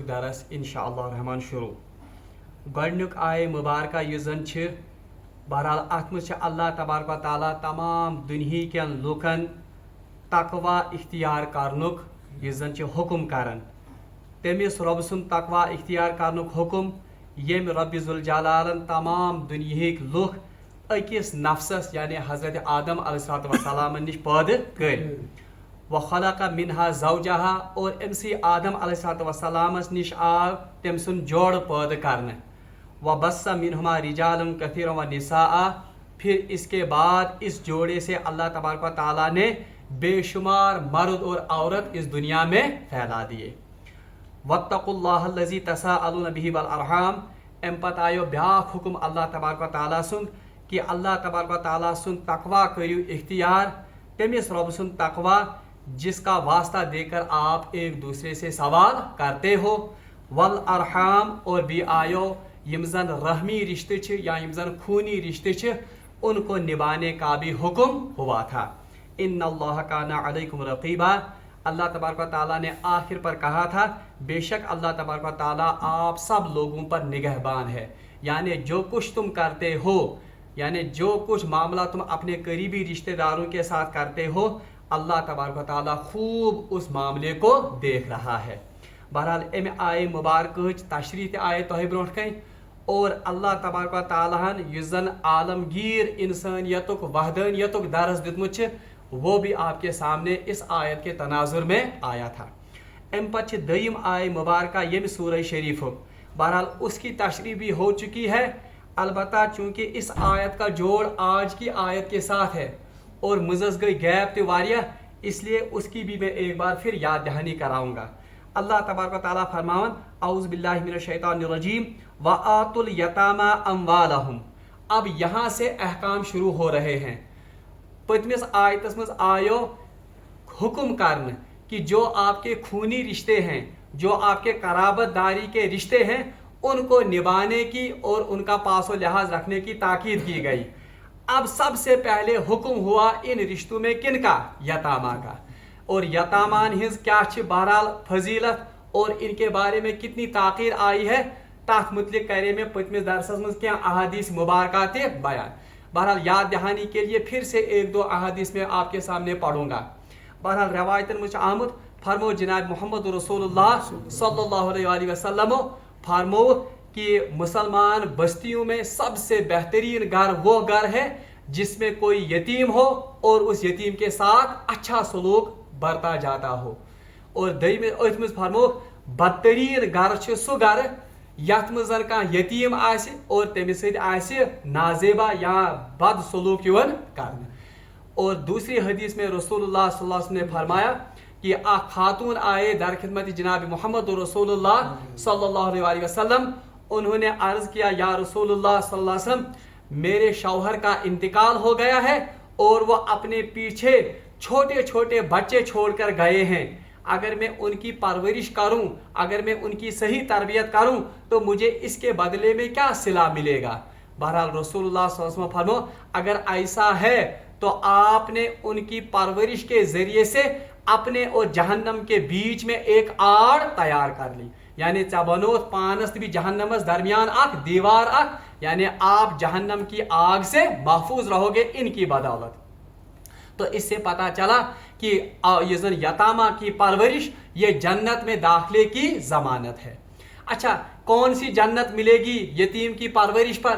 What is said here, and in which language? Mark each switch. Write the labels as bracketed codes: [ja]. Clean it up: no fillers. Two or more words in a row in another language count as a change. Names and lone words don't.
[ks] درس انشاء اللہ الرحمٰن شروع گۄڈنیُک آیہِ مُبارکہ یُس زن چھِ بہرحال اتھ منٛز چھِ اللہ تبارک و تعالیٰ تمام دُنہیٖکٮ۪ن لُکن تقوا اختیار کرنُک یُس زن چھِ حُکم کران تٔمِس رۄبہٕ سُنٛد تقوا اختیار کرنُک حُکم ییٚمہِ رۄبِ ذوالجلالن تمام دُنہیٖکۍ لُکھ أکِس نفسس یعنی حضرت آدم [ar] علیہ الصلوۃ والسلام [ks] نِش پٲدٕ کٔرۍ [ar] وخلق منها زوجها [ks] اور أمسٕے آدم علیہ الصلوۃ والسلامس نِش آو تٔمۍ سُنٛد جوڑٕ پٲدٕ کرنہٕ [ar] وبث منهما رجالا كثيرا ونساء [ur] پھر اس کے بعد اس جوڑے سے اللہ تبارک و تعالیٰ نے بے شمار مرد اور عورت اس دنیا میں پھیلا دیے [ar] واتقوا اللہ الذی تساءلون به والارحام [ks] ام پتہٕ آیو بیاکھ حکم اللہ تبارک و تعالیٰ سُنٛد کہ اللہ تبارک و تعالیٰ سُنٛد تقوا کٔرِو اختیار تٔمِس رۄبہٕ سُنٛد تقوا [ur] جس کا واسطہ دے کر آپ ایک دوسرے سے سوال کرتے ہو والارحام اور بھی [ks] آیو یم زن رحمی رشتے چھِ [ur] یا یم زن خونی رشتے چھِ ان کو نبھانے کا بھی حکم ہوا تھا [ar] ان اللہ کان علیکم رقیبا [ur] اللہ تبارک و تعالیٰ نے آخر پر کہا تھا بے شک اللہ تبارک و تعالیٰ آپ سب لوگوں پر نگہبان ہے یعنی جو کچھ تم کرتے ہو یعنی جو کچھ معاملہ تم اپنے قریبی رشتہ داروں کے ساتھ کرتے ہو اللہ تبارک و تعالیٰ خوب اس معاملے کو دیکھ رہا ہے [ks] بہرحال امہِ آیہِ مُبارکٕچ تشریح تہِ آیہِ تۄہہِ برونٛٹھ کَنۍ اور اللہ تبارک و تعالیٰ ہن یُس زن عالمگیر انسانیتُک وحدانیتُک درس دیُتمُت چھِ [ur] وہ بھی آپ کے سامنے اس آیت کے تناظر میں آیا تھا [ks] امہِ پتہٕ چھِ دوٚیِم آیہِ مُبارکہ ییٚمہِ [ur] سورہ شریفُک بہرحال اس کی تشریح بھی ہو چکی ہے البتہ چونکہ اس آیت کا جوڑ آج کی آیت کے ساتھ ہے اور [ks] مزز گئی گیپ تہِ واریاہ [ur] اس لیے اس کی بھی میں ایک بار پھر یاد دہانی کراؤں گا اللہ تبارک و تعالیٰ فرماون [ar] اعوذ باللہ من الشیطان الرجیم وآتوا الیتامی اموالہم [ur] اب یہاں سے احکام شروع ہو رہے ہیں [ks] پتمس آیتس مز آیو [ur] حکم کرنے کہ جو آپ کے خونی رشتے ہیں جو آپ کے قرابت داری کے رشتے ہیں ان کو نبھانے کی اور ان کا پاس و لحاظ رکھنے کی تاکید کی گئی اب سب سے پہلے حکم ہوا ان رشتوں میں کن کا یتامہ کا اور [ks] یتامان ہنز کیا چھ [ur] بہرحال فضیلت اور ان کے بارے میں کتنی تاخیر آئی ہے [ks] تات متعلق کرے میں پتمس درسس مز کیا احادیث مبارکات بیان [ur] بہرحال یاد دہانی کے لیے پھر سے ایک دو احادیث میں آپ کے سامنے پڑھوں گا بہرحال [ks] روایتن مجھ آمد فرمو [ur] جناب محمد رسول اللہ [ar] صلی اللہ علیہ وآلہ وسلم [ur] فرمو کہ مسلمان بستیوں میں سب سے بہترین گھر وہ گھر ہے جس میں کوئی یتیم ہو اور اس یتیم کے ساتھ اچھا سلوک برتا جاتا ہو اور دئی میں [ks] فرمو بدترین گھر چھ سو گھر یتھ مز زن کانٛہہ یتیم آسہِ اور تٔمِس سۭتۍ آسہِ نازیبا یا بد سلوک یِوان کرنہٕ. [ur] اور دوسری حدیث میں رسول اللہ [ar] صلی اللہ علیہ وسلم [ur] نے فرمایا کہ اخ خاتون آئے در خدمت جناب محمد رسول اللہ [ar] صلی اللہ علیہ وسلم. [ur] انہوں نے عرض کیا یا رسول اللہ [ar] صلی اللہ علیہ وسلم [ur] میرے شوہر کا انتقال ہو گیا ہے اور وہ اپنے پیچھے چھوٹے چھوٹے بچے چھوڑ کر گئے ہیں. اگر میں ان کی پرورش کروں, اگر میں ان کی صحیح تربیت کروں تو مجھے اس کے بدلے میں کیا صلہ ملے گا. بہرحال رسول اللہ [ar] صلی اللہ علیہ وسلم [ur] فرمو اگر ایسا ہے تو آپ نے ان کی پرورش کے ذریعے سے اپنے اور جہنم کے بیچ میں ایک آڑ تیار کر لی. [ks] یعنی ژےٚ بنوت پانس بھی جہنمس درمیان اخ دیوار اخ, [ur] یعنی آپ جہنم کی آگ سے محفوظ رہو گے ان کی بدولت. تو اس سے پتہ چلا کہ یہ زن یتامہ کی پرورش یہ جنت میں داخلے کی ضمانت ہے. اچھا کون سی جنت ملے گی یتیم کی پرورش پر؟